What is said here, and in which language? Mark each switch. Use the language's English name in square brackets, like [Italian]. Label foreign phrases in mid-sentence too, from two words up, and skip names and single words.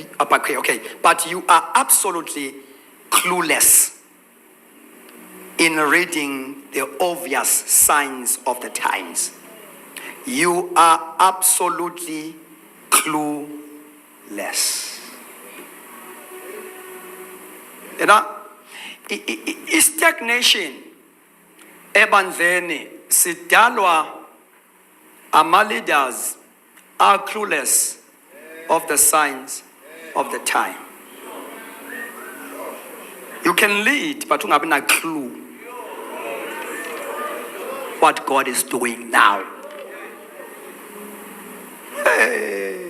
[English] Okay, but you are absolutely clueless in reading the obvious signs of the times. You are absolutely clueless. You know, stagnation [Zulu] ebandleni sidalwa ama-leaders [English] are clueless of the signs of the time. You can lead, but you have no clue what God is doing now. Hey.